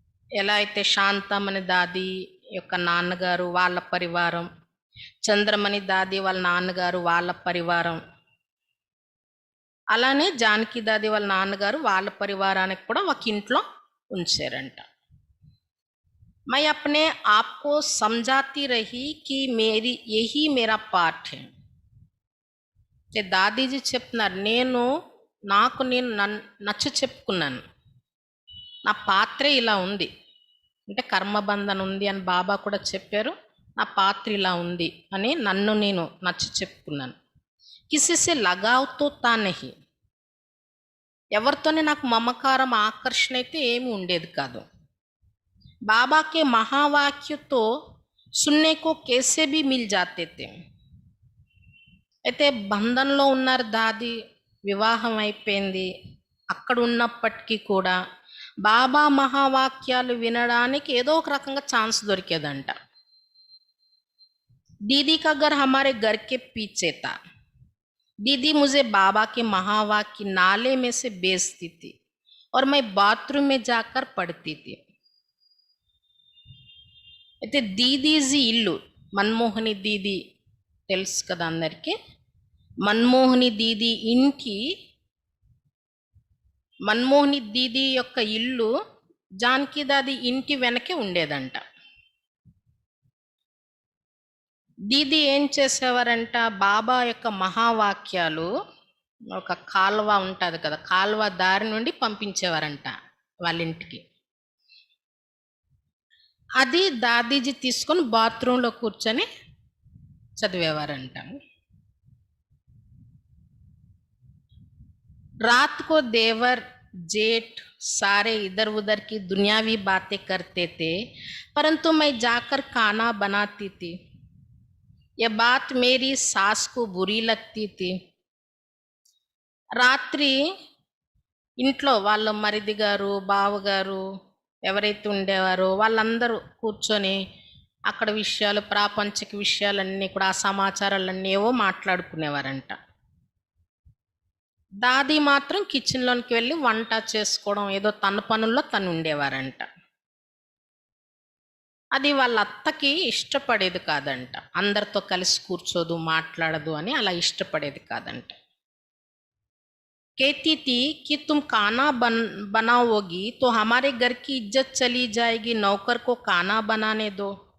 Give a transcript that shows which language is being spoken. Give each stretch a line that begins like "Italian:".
Telugu: ఎలా అయితే శాంతమణి దాది యొక్క నాన్నగారు వాళ్ళ పరివారం, చంద్రమణి దాది వాళ్ళ నాన్నగారు వాళ్ళ పరివారం, అలానే జానకి దాది వాళ్ళ నాన్నగారు వాళ్ళ పరివారానికి కూడా ఒక ఇంట్లో ఉంచారంట.
Hindi: मैं अपने आप को समझाती रही कि मेरी यही मेरा पार्ट है.
Telugu: దాదీజీ చెప్తున్నారు, నాకు నేను నచ్చ చెప్పుకున్నాను, నా పాత్రే ఇలా ఉంది అంటే కర్మబంధన ఉంది అని బాబా కూడా చెప్పారు. నా పాత్ర ఇలా ఉంది అని నన్ను నేను నచ్చ చెప్పుకున్నాను.
Hindi: కిసిసే లగావ్ తో తా నహీ,
Telugu: ఎవరితోనే నాకు మమకారం ఆకర్షణ అయితే ఏమి ఉండేది కాదు.
Hindi: बाबा के महावाक्य तो सुनने को कैसे भी मिल जाते थे.
Telugu: అయితే బంధంలో ఉన్నారు దాది, వివాహం అయిపోయింది. అక్కడ ఉన్నప్పటికీ కూడా బాబా మహావాక్యాలు వినడానికి ఏదో ఒక రకంగా ఛాన్స్ దొరికేదంట.
Hindi: दीदी का घर हमारे घर के पीछे था. दीदी मुझे बाबा के महावाक्य नाले में से बेचती थी और मैं बाथरूम में जाकर पढ़ती थी.
Telugu: అయితే దీదీజీ ఇల్లు, మన్మోహిని దీది తెలుసు కదా అందరికీ. మన్మోహిని దీది ఇంటి, మన్మోహిని దీది యొక్క ఇల్లు జానకి దాది ఇంటి వెనకే ఉండేదంట. దీది ఏం చేసేవారంట, బాబా యొక్క మహావాక్యాలు ఒక కాలువ ఉంటుంది కదా, కాలువ దారి నుండి పంపించేవారంట వాళ్ళ ఇంటికి. అది దాదీజీ తీసుకొని బాత్రూంలో కూర్చొని చదివేవారంట.
Hindi: रात को देवर जेठ सारे इधर उधर की दुनियावी बातें करते थे, परंतु मैं जाकर खाना बनाती थी. यह बात मेरी सास को बुरी लगती थी.
Telugu: రాత్రి ఇంట్లో వాళ్ళ మరిది గారు, బావగారు ఎవరైతే ఉండేవారో వాళ్ళందరూ కూర్చొని అక్కడ విషయాలు, ప్రాపంచిక విషయాలన్నీ కూడా, ఆ సమాచారాలన్నీ ఏవో మాట్లాడుకునేవారంట. దాది మాత్రం కిచెన్లోనికి వెళ్ళి వంట చేసుకోవడం, ఏదో తన పనుల్లో తను ఉండేవారంట. అది వాళ్ళ అత్తకి ఇష్టపడేది కాదంట. అందరితో కలిసి కూర్చోదు, మాట్లాడదు అని అలా ఇష్టపడేది కాదంట.
Hindi: कहती थी कि तुम खाना बनाओगी तो हमारे घर की इज्जत चली जाएगी, नौकर को खाना बनाने दो.